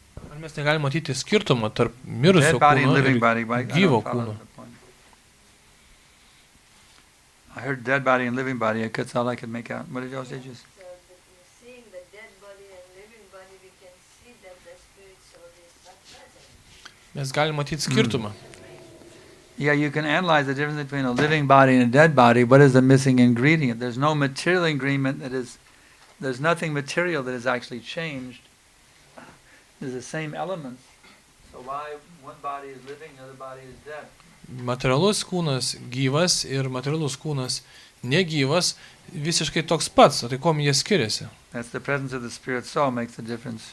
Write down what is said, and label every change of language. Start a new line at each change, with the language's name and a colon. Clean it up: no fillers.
Lithuanian: Ar mes negalime matyti skirtumą tarp mirusio kūno ir gyvo kūno?
English: I heard dead body and living body. That's all I could make out. What did y'all say? Just so that seeing the dead body and living body, we can see that the spirit soul is not present.
Lithuanian: Mes galime matyti skirtumą.
English: Yeah, you can analyze the difference between a living body and a dead body. What is the missing ingredient? There's no material ingredient there's nothing material that is actually changed. There's the same elements. So why one body is living, the other body is dead?
Lithuanian: Materialus kūnas gyvas ir materialus kūnas negyvas visiškai toks pats, o tai kuom jie skiriasi?
English: That's the presence of the spirit soul makes the difference.